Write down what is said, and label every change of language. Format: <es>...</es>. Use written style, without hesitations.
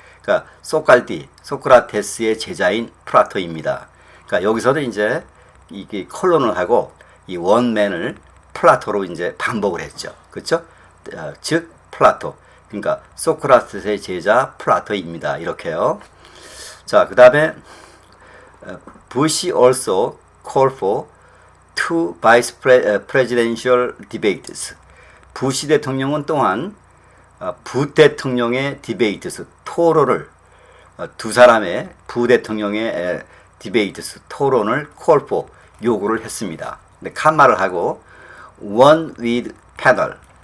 <ko>그러니까 소크라테스의 제자인 플라토입니다. 그러니까 여기서도 이제 이게 콜론을 하고 이 원맨을 플라토로 이제 반복을 했죠. 그렇죠? 즉 플라토. 그러니까 소크라테스의 제자 플라토입니다. 이렇게요.</ko> <en>자, 그다음에 Bush also called for two vice presidential debates.</en> <ko>부시 대통령은 또한 부대통령의 디베이트스 토론을 두 사람의 부대통령의 디베이트스 토론을 콜포 요구를 했습니다. 근데 칸마를 하고</ko> <en>one with panel.</en>